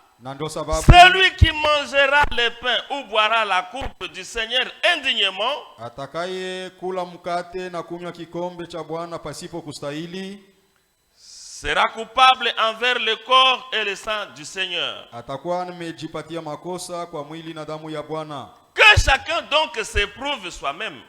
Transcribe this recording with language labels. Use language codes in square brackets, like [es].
[sw] Na ndio sababu [fr] celui qui mangera le pain ou boira la coupe du Seigneur indignement [sw] atakaye kula mkate na kunywa kikombe cha Bwana pasipo kustahili [fr] sera coupable envers le corps et le sang du Seigneur. [sw] atakuwa amejipatia makosa kwa mwili na damu ya Bwana. [fr] Que chacun donc s'éprouve soi-même,